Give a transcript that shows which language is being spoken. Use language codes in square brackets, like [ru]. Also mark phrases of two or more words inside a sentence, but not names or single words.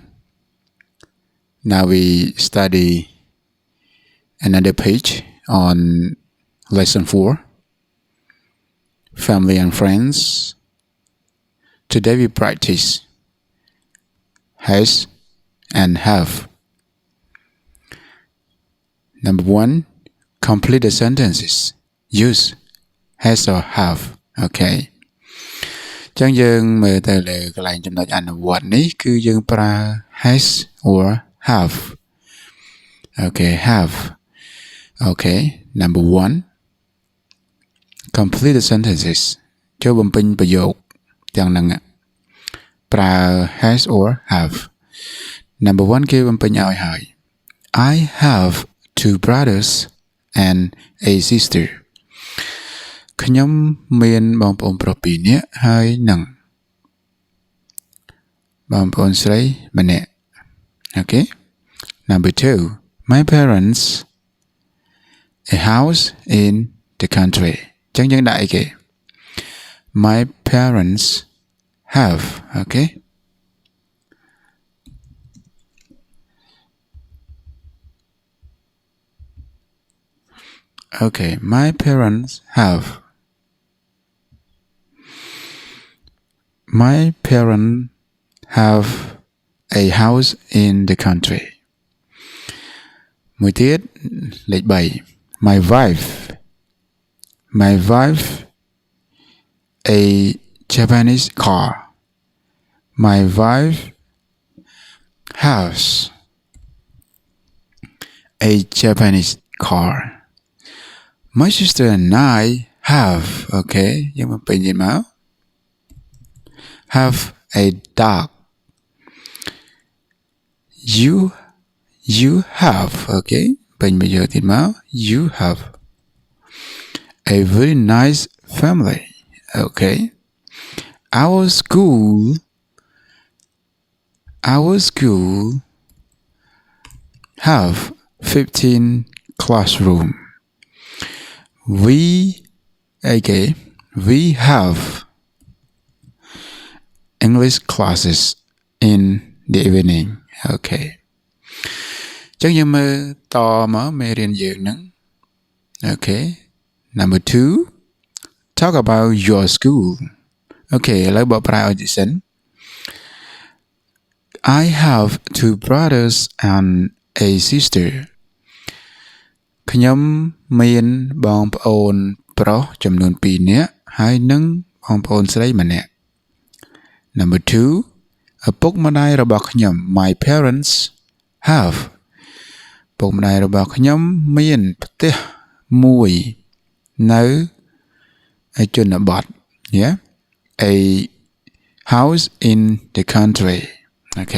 [en] Now we study another page on lesson 4, family and friends. Today we practice has and have. Number 1, complete the sentences. Use has or have. Okay. [km] ចឹងយើងមើលទៅលើកន្លែងចំណុចអនុវត្តនេះគឺយើងប្រើ [en] has or have. Okay, have. Okay, number 1, complete the sentences. [km] ចូលបំពេញប្រយោគទាំងហ្នឹងប្រើ [en] has or have. Number 1 [km] គេបំពេញឲ្យហើយ [en] I have 2 brothers and a sister. [km] ខ្ញុំមានបងប្អូនប្រុស2នាក់ហើយនឹងបងប្អូនស្រីម្នាក់ [en] Okay. Number 2, my parents a house in the country. [km] ចឹងយើងដាក់អីគេ [en] My parents have. Okay. Okay, my parents have. My parents have a house in the country. [km] មួយទៀតលេខ3 [en] My wife a Japanese car. My wife has a Japanese car. My sister and I have, [km] okay, យើងមកពេញទៀតមក [en] have a dog. You have, okay, [km] ពេញប្រយោគទៀតមក [en] you have a very nice family. Okay. Our school have 15 classroom. We have English classes in the evening. [km] Okay. [en] ចឹងយើងមើលតមកមេរៀនយើងហ្នឹង [km] Okay. [en] Number 2, talk about your school. Okay, [km] ឥឡូវបកប្រែឲ្យតិចសិន [en] I have 2 brothers and a sister. [km] ខ្ញុំមានបងប្អូនប្រុសចំនួន2នាក់ហើយនឹងបងប្អូនស្រីម្នាក់ [en] Number 2, [km] ឪពុកម្ដាយរបស់ខ្ញុំ [en] My parents have. [km] ឪពុកម្ដាយរបស់ខ្ញុំមានផ្ទះមួយនៅជនបទ [en] Yeah, a house in the country. Okay.